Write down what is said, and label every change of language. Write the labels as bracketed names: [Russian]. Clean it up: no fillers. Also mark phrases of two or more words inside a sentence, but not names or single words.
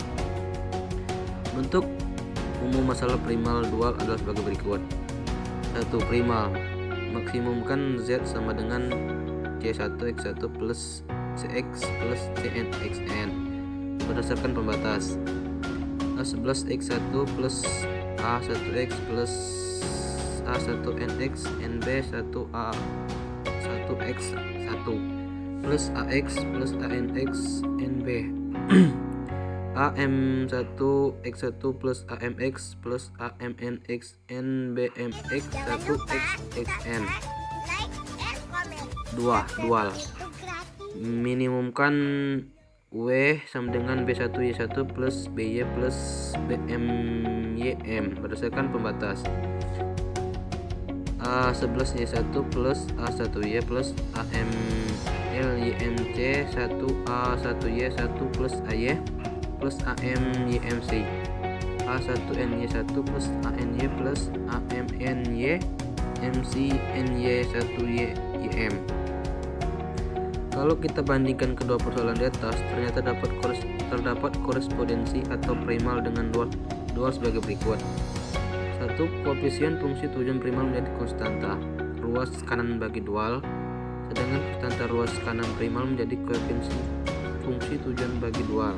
[Indonesian] Bentuk umum masalah primal dual adalah sebagai berikut. 1. Primal. Maksimumkan Z sama dengan C1X1 plus CX plus CNXN berdasarkan pembatas A11X1 plus A1X plus A1NX NB1A1X1 plus AX plus ANX NB AM1X1 plus AMX plus AMNX NBMX 1XXN. 2. Dual. Minimumkan W sama dengan B1Y1 plus BY plus BMYM berdasarkan pembatas A11Y1 plus A1Y plus AMLYMC 1A1Y1 plus AY plus AMYMC A1NY1 plus ANY plus AMNY MC NY1YM. Kalau kita bandingkan kedua persoalan di atas, ternyata terdapat korespondensi atau primal dengan dual sebagai berikut. 1. Koefisien fungsi tujuan primal menjadi konstanta ruas kanan bagi dual, sedangkan konstanta ruas kanan primal menjadi koefisien fungsi tujuan bagi dual.